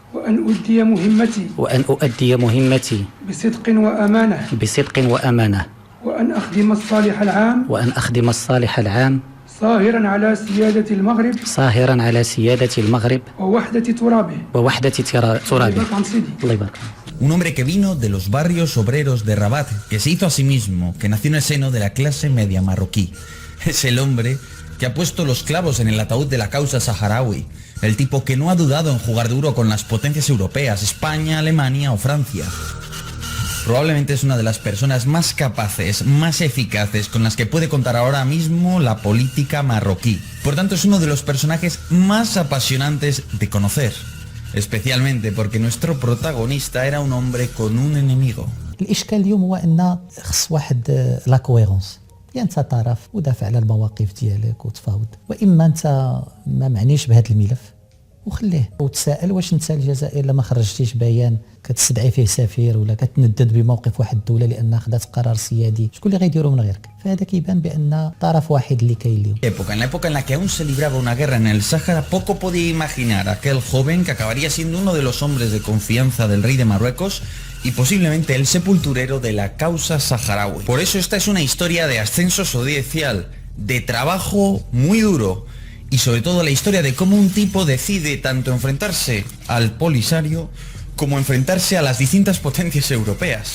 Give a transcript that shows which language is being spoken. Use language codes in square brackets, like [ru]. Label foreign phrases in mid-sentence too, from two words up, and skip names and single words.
[ar] وأن أؤدي مهمتي بصدق وأمانة وأن أخدم الصالح العام صاهرا على سيادة المغرب ووحدة ترابه. الله يبارك. [es] Un hombre que vino de los barrios obreros de Rabat, que se hizo a sí mismo, que nació en el seno de la clase media marroquí. Es el hombre que ha puesto los clavos en el ataúd de la causa saharaui. El tipo que no ha dudado en jugar duro con las potencias europeas, España, Alemania o Francia. Probablemente es una de las personas más capaces, más eficaces con las que puede contar ahora mismo la política marroquí. Por tanto, es uno de los personajes más apasionantes de conocer. Especialmente porque nuestro protagonista era un hombre con un enemigo. [ar] الإشكال اليوم هو أن خص واحد [fr] la cohérence. [ar] يا أنت طرف ودافع على المواقف ديالك وتفاوض، وإما أنت ما معنيش بهذا الملف وخليه وتساءل واش انت الجزائر لما خرجتيش بيان كتستدعي فيه سفير ولا كتندد بموقف واحد الدوله لانها خدات قرار سيادي، شكون اللي غيديرو من غيرك؟ فهذا كيبان بان طرف واحد اللي كاين اليوم. [es] En la época en la que aún se libraba una guerra en el Sáhara, poco podía imaginar aquel joven que acabaría siendo uno de los hombres de confianza del rey de Marruecos y posiblemente el sepulturero de la causa saharaui. Por eso esta es una historia de ascenso social, de trabajo muy duro, y sobre todo la historia de cómo un tipo decide tanto enfrentarse al Polisario como enfrentarse a las distintas potencias europeas.